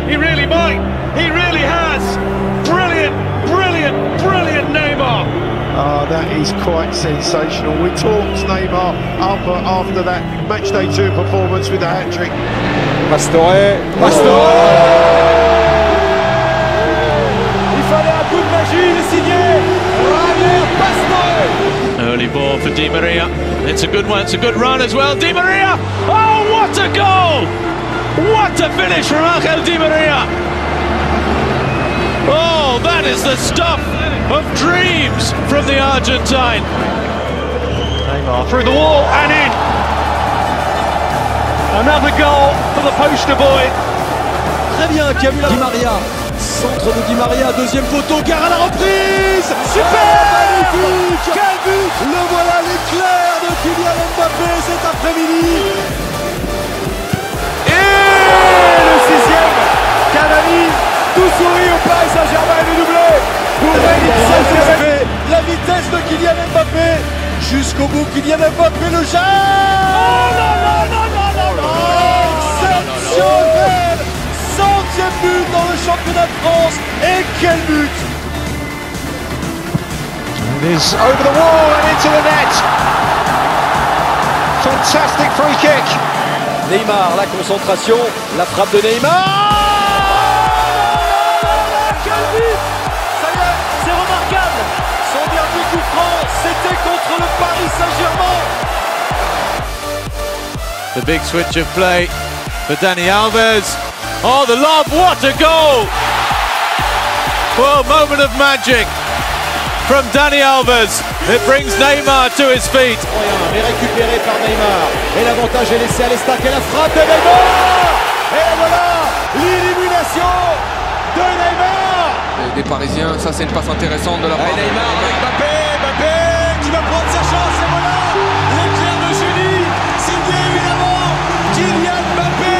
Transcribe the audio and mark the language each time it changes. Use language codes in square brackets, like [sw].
[en] He really might. He really has. Brilliant, brilliant, brilliant Neymar. That is quite sensational. We talked Neymar up after that matchday 2 performance with the hat-trick. Pastore. [fr] Il fallait un coup de magie, il est signé Javier Pastore. [en] Early ball for Di Maria. It's a good one. It's a good run as well. Di Maria. Oh, what a goal! What a finish from Angel Di Maria. Oh, that is the stuff of dreams from the Argentine. Neymar through the wall and in. Another goal for the poster boy. [fr] Très bien, qui a vu la Di Maria. Centre de Di Maria, deuxième photo, gare à la reprise. Super, magnifique. Quel but. Le voilà, l'éclair de Kylian Mbappé cet après-midi. Et le 6e, Cavani, tout sourit au Paris Saint-Germain, le doublé pour Mbappé. La vitesse de Kylian Mbappé. Jusqu'au bout, Kylian Mbappé le jette. Oh là là là là là là. Exceptionnel. 100e but dans le championnat de France. Et quel but. [en] It is over the wall and into the net. Fantastic free kick. [fr] Neymar, la concentration, la frappe de Neymar. Quel but. Ça y est, c'est remarquable. Son dernier coup franc, c'était contre le Paris Saint-Germain. [en] The big switch of play for Dani Alves. Oh, the lob, what a goal! Well, moment of magic from Dani Alves. It brings Neymar to his feet. [fr] Mais récupéré par Neymar. Et l'avantage est laissé à l'Estac et la frappe de Neymar. Et voilà l'élimination de Neymar. Des Parisiens, ça c'est une passe intéressante de la part de Neymar, Mbappé qui va prendre sa chance. Et voilà l'éclair de génie. Signé évidemment Kylian Mbappé.